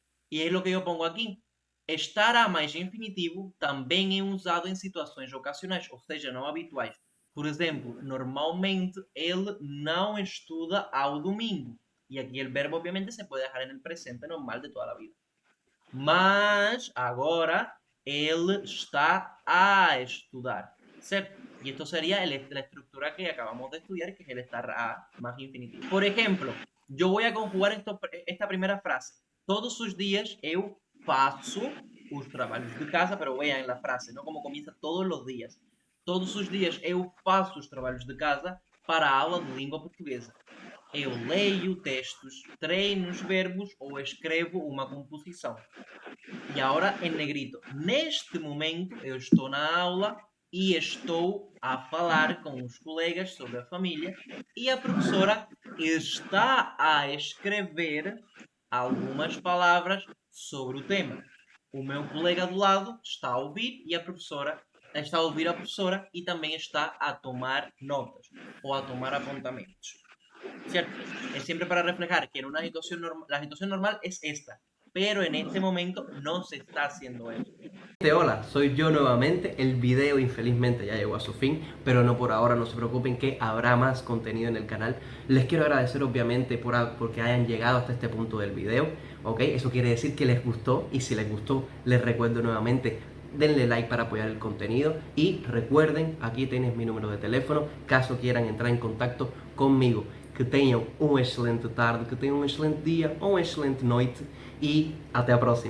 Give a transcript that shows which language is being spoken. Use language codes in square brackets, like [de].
[pt] E é o que eu pongo aqui. Estar a mais infinitivo também é usado em situações ocasionais, ou seja, não habituais. Por exemplo, normalmente ele não estuda ao domingo. E aqui o verbo, obviamente, se pode deixar no presente normal de toda a vida. Mas agora ele está a estudar, certo? [es] Y esto sería la estructura que acabamos de estudiar, que es el estar a más infinitivo. Por ejemplo, yo voy a conjugar esta primera frase. [pt] Todos os dias eu faço os trabalhos de casa, [es] pero vean la frase, ¿no? Como comienza todos los días. [pt] Todos os dias eu faço os trabalhos de casa para a aula de língua portuguesa. Eu leio textos, treino os verbos ou escrevo uma composição. E agora em negrito. Neste momento eu estou na aula e estou a falar com os colegas sobre a família e a professora está a escrever algumas palavras sobre o tema. O meu colega do lado está a ouvir e a professora está a ouvir a professora e também está a tomar notas ou a tomar apontamentos. [es] ¿Cierto? Es siempre para reflejar que en una situación la situación normal es esta, pero en este momento no se está haciendo eso. Hola, soy yo nuevamente. El video infelizmente ya llegó a su fin, pero no por ahora, no se preocupen que habrá más contenido en el canal. Les quiero agradecer obviamente porque hayan llegado hasta este punto del video, ¿ok? Eso quiere decir que les gustó y si les gustó, les recuerdo nuevamente, denle like para apoyar el contenido y recuerden, aquí tienes mi número de teléfono, caso quieran entrar en contacto conmigo. [pt] Que tenham uma excelente tarde, que tenham um excelente dia ou uma excelente noite e até a próxima.